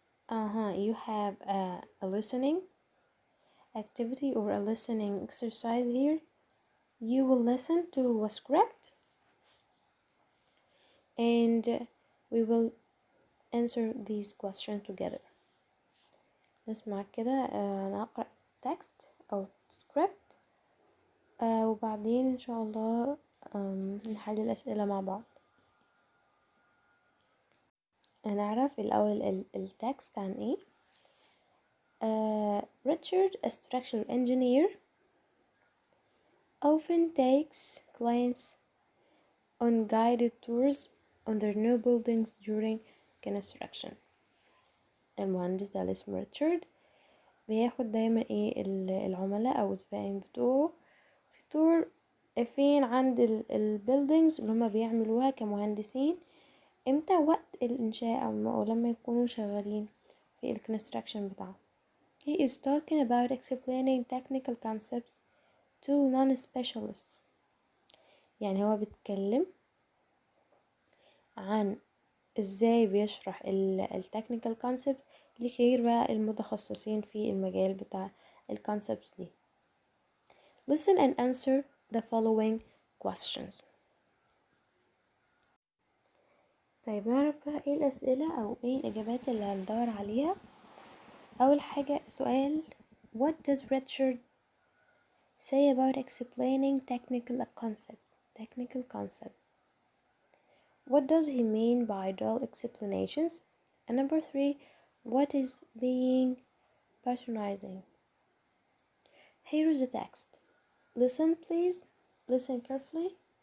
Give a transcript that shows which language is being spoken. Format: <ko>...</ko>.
<en>You have a listening activity or a listening exercise here. You will listen to a script and we will answer these questions together.</en> <ar>نسمع كده نقرأ text أو script وبعدين إن شاء الله نحل الأسئلة مع بعض. هنعرف الأول التكست عن إيه.</ar> <en>Richard, a structural engineer, often takes clients on guided tours on their new buildings during construction.</en> <ar>المهندس ده اللي اسمه ريتشارد بياخد دايما العملاء أو الزبائن بتوعه في تور فين عند البيلدينجز اللي هما بيعملوها كمهندسين امتى وقت الإنشاء أو لما يكونوا شغالين في الكونستراكشن بتاعهم.</ar> <en>He is talking about explaining technical concepts to non-specialists.</en> <ar>يعني هو بيتكلم عن ازاي بيشرح التكنيكال كونسبت لغير بقى المتخصصين في المجال بتاع الكونسبتس دي.</ar> <en>Listen and answer the following questions.</en> <ar>طيب نعرف بقى ايه الأسئلة أو ايه الإجابات اللي هندور عليها. أول حاجة سؤال</ar> <en>What does Richard say about explaining technical concepts? What does he mean by dull explanations? And number 3, what is being patronizing? Here is the text. Listen, please. Listen carefully.</en>